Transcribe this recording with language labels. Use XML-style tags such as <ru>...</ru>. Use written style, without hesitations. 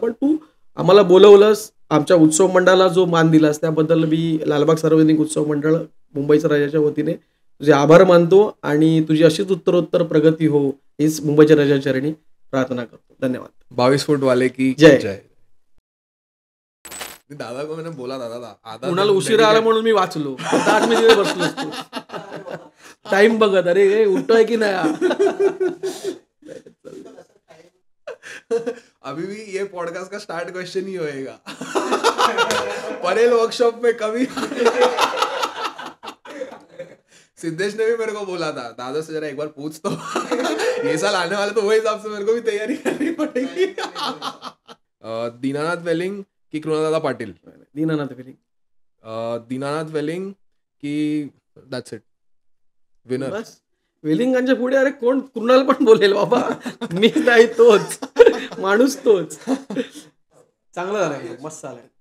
<mr>पण तू आम्हाला बोलवलंस, आमच्या उत्सव मंडळाला जो मान दिलास त्याबद्दल मी लालबाग सार्वजनिक उत्सव मंडळ मुंबईच्या राजाच्या वतीने तुझे आभार मानतो, आणि तुझी अशीच उत्तरोत्तर प्रगती हो हीच मुंबईच्या राजाच्या चरणी प्रार्थना करतो. धन्यवाद.</mr> <hi>22 फूट वाले की जय. दादा को मैंने बोला दादा</hi> <mr>कुणाला उशिरा आला म्हणून मी वाचलो, आज मी तिथे बसलो असतो. टाइम बघत, अरे उठतोय की नाही.</mr> <hi>अभी भी ये पॉडकास्ट का स्टार्ट क्वेश्चन ही होएगा. परेल वर्कशॉप में कभी सिद्धेश ने भी मेरे को बोला था, दादा से जरा एक बार पूछ तो ये साल आने वाला, तो वो हिसाब से मेरे को भी तैयारी करनी पड़ेगी. दीनानाथ वेलिंग की कृणालदादा पाटील? दीनानाथ वेलिंग. दीनानाथ वेलिंग की</hi> <en>That's it winner.</en> <mr>बस वेलिंगांच्या पुढे अरे कोण कुणाल पण बोलेल बाबा. मी नाही तोच माणूस तोच. चांगलं झालं, मस्त झालं.</mr>